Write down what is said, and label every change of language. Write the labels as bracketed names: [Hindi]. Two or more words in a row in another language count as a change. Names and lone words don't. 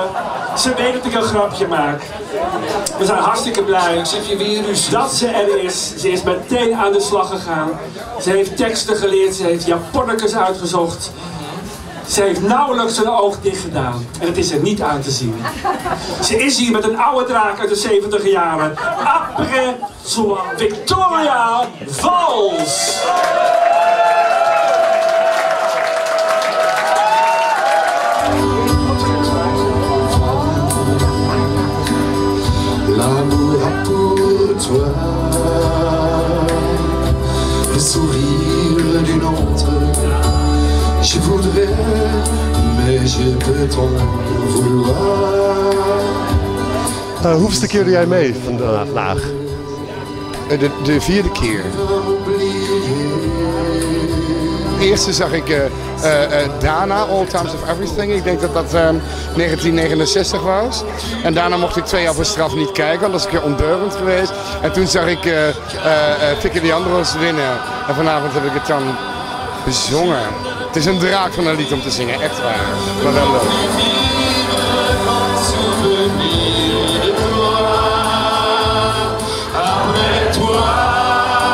[Dutch] Ze weet dat ik een grapje maak. We zijn hartstikke blij dat ze er is. Ze is meteen aan de slag gegaan. Ze heeft teksten geleerd, ze heeft japonnetjes uitgezocht. Ze heeft nauwelijks een oog dicht gedaan. En het is er niet aan te zien. Ze is hier met een oude draak uit de 70 jaren. [French] Après soi, Victoria Vals. L'amour a pour toi le sourire d'une autre. Je voudrais, mais je peux t'en vouloir. [Dutch] Hoeveelste keer doe jij mee vandaag? De 4e keer. De eerste zag ik Dana, All Times of Everything. Ik denk dat dat 1969 was. En daarna mocht ik 2 jaar voor straf niet kijken, want dat is een keer ondeugend geweest. En toen zag ik Vicky Leandros winnen. En vanavond heb ik het dan bezongen. Het is een draak van een lied om te zingen, echt waar. Maar wel leuk. [French] Après toi,